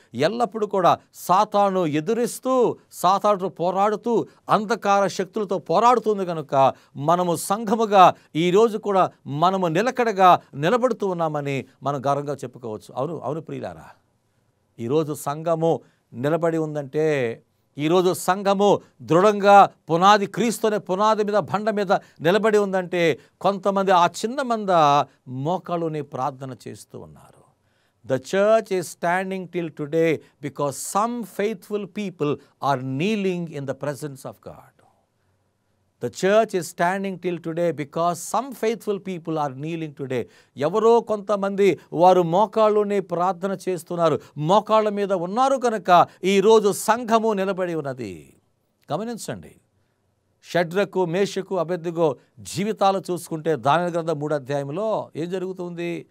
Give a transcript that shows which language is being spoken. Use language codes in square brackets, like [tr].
[te] ఎల్లప్పుడూ కూడా సాతాను ఎదురిస్తూ, సాతానుతో పోరాడుతూ, అంధకార శక్తులతో పోరాడుతుంది కనుక మనము సంఘముగా ఈరోజు కూడా మనము నిలకడగా నిలబడుతూ ఉన్నామని మనం గర్వంగా చెప్పుకోవచ్చు. అవును ప్రియులారా, ఈరోజు సంఘము నిలబడి ఉందంటే, ఈరోజు సంఘము దృఢంగా పునాది, క్రీస్తు అనే పునాది మీద, బండ మీద నిలబడి ఉందంటే కొంతమంది ఆ చిన్న మంద మోకాళ్ళుని ప్రార్థన చేస్తూ ఉన్నారు. [en] The church is standing till today because some faithful people are kneeling in the presence of God. The church is standing till today because some faithful people are kneeling today. [te] ఎవరో కొంతమంది వారు మోకాళ్ళుని ప్రార్థన చేస్తున్నారు, మోకాళ్ళ మీద ఉన్నారు కనుక ఈరోజు సంఘము నిలబడి ఉన్నది. గమనించండి, షడ్రకు, మేషకు, అబేద్నెగో జీవితాలు చూసుకుంటే దానియేలు గ్రంథం 3వ అధ్యాయంలో ఏం జరుగుతుంది?